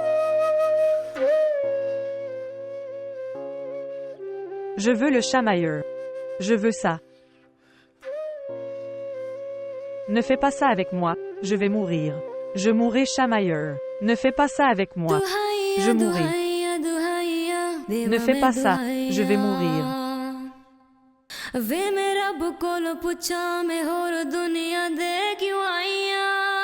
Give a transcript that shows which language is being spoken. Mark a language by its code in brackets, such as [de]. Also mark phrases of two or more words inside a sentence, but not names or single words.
[fr] Je veux le chamailleur. Je veux ça. Ne fais pas ça avec moi, je vais mourir. Je mourrai, chamailleur. Ne fais pas ça avec moi. Je mourrai. Ne fais pas ça, je vais mourir. [pa] ਵੇ ਮੈਂ ਰੱਬ ਕੋਲ ਪੁੱਛਾਂ ਮੈਂ ਹੋਰ ਦੁਨੀਆ ਦੇ ਕਿਉਂ ਆਈਆਂ